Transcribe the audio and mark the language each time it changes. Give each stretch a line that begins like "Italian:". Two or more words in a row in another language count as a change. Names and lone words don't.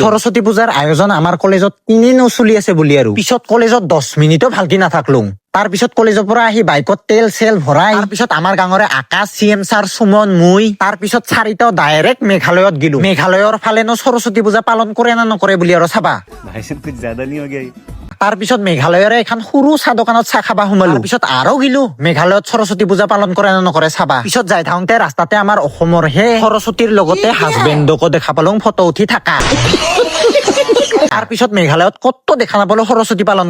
Assamese: সৰস্বতী পূজাৰ আয়োজন আমাৰ কলেজত তিনিনো চলি আছে বুলি আৰু পিছত কলেজত 10 মিনিটো ভালকে নাথাকলো। তাৰ পিছত কলেজৰ পৰা আহি বাইকত তেল চেল ভৰাই, তাৰ পিছত আমাৰ গাঁৱৰে আকাশ, CM ছাৰ, সুমন, মই, তাৰ পিছত চাৰিটাও ডাইৰেক্ট মেঘালয়ত গিলো। মেঘালয়ৰ ফালেনো সৰস্বতী পূজা পালন কৰে না নকৰে বুলি আৰু চাবা।
Hindi: भाई साहब कुछ ज्यादा नहीं हो गया ये?
Assamese: তাৰ পিছত মেঘালয়ৰে এখন সৰু চাহ দোকানত চাহ খাবা সোমালো। তাৰ পিছত আৰু গিলো মেঘালয়ত সৰস্বতী পূজা পালন কৰে না নকৰে চাবা। পিছত যাই থাকোতে ৰাস্তাতে আমাৰ অসমৰ হে সৰস্বতীৰ লগতে হাজবেণ্ডকো দেখা পালো ফটো উঠি থাকা। তাৰ পিছত মেঘালয়ত কত দেখা নাপালো সৰস্বতী পালন কৰা।